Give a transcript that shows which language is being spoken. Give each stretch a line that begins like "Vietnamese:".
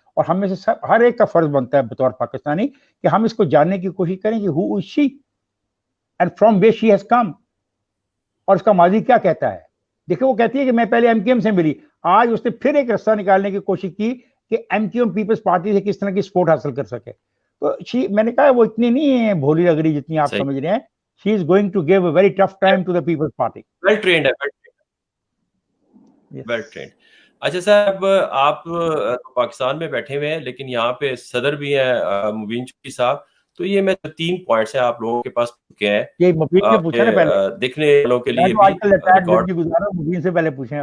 Urdu: اور ہم میں سے ہر ایک کا فرض بنتا ہے بطور پاکستانی کہ ہم اس کو جاننے کی کوشش کریں کہ
English: who is she and from where she has come,
Urdu: اور اس کا ماضی کیا کہتا ہے. دیکھیں وہ کہتی ہے کہ میں پہلے ایم کیو ایم سے ملی, آج اس نے پھر ایک رستہ نکالنے کی کوشش کی کہ M Q M Peoples party سے کس طرح کی سپورٹ حاصل کر سکے. تو میں نے کہا وہ اتنی نہیں ہے بھولی لگ رہی جتنی آپ سمجھ رہے ہیں.
English: she is going to give a very tough time to the people's party. well trained ہے, well trained.
Urdu: اچھا صاحب, آپ پاکستان میں بیٹھے ہوئے ہیں لیکن یہاں پہ صدر بھی ہیں مبین چودھری صاحب, تو یہ میں 3 پوائنٹس ہیں آپ لوگوں کے پاس چکے ہیں, یہ مبین سے پوچھا نا پہلے, دیکھنے والوں کے لیے آج کل ریٹائرڈ زندگی گزار رہا ہوں, مبین سے پہلے پوچھیں.